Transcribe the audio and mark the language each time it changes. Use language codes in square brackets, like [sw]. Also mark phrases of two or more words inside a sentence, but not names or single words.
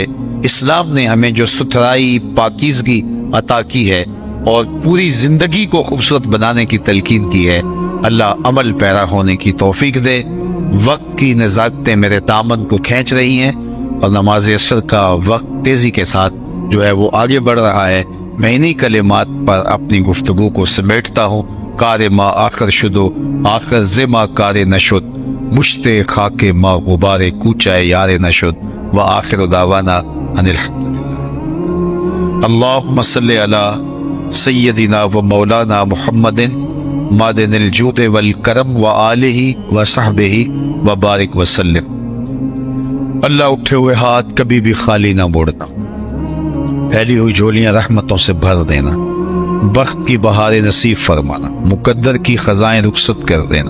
[ur] اسلام نے ہمیں جو ستھرائی، پاکیزگی عطا کی ہے اور پوری زندگی کو خوبصورت بنانے کی تلقین کی ہے، اللہ عمل پیرا ہونے کی توفیق دے۔ وقت کی نزاکتیں میرے دامن کو کھینچ رہی ہیں، اور نماز عصر کا وقت تیزی کے ساتھ جو ہے وہ آگے بڑھ رہا ہے۔ میں انہی کلمات پر اپنی گفتگو کو سمیٹتا ہوں۔ [fa] کار ما آخر شدو آخر زما کار نشد، مشت خاک ما غبار کوچہ یار نشد، [ar] و آخر دعوانا ان الحمدللہ۔ اللہم صلی علی سیدنا و مولانا محمد مادن الجود والکرم و آلہ و صحبہ و بارک وسلم۔ [ur] اللہ اٹھے ہوئے ہاتھ کبھی بھی خالی نہ موڑنا، پھیلی ہوئی جھولیاں رحمتوں سے بھر دینا، بخت کی بہاریں نصیب فرمانا، مقدر کی خزائیں رخصت کر دینا۔